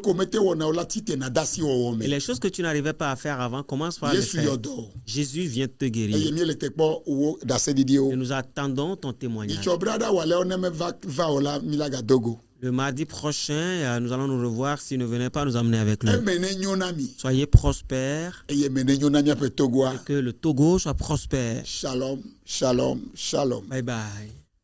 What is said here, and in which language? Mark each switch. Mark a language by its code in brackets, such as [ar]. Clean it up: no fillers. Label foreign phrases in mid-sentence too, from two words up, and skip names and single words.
[fr] Et les choses que tu n'arrivais pas à faire avant, commence par les faire. Jésus vient te guérir. Et nous attendons ton témoignage. Le mardi prochain, nous allons nous revoir. Si ne venez pas nous amener avec lui. [ee] emene nyonami [fr] Soyez prospères. [ee] eye mene nyonami ape togoa. [fr] Que le Togo soit prospère. [he] Shalom, shalom, shalom. [en] Bye bye.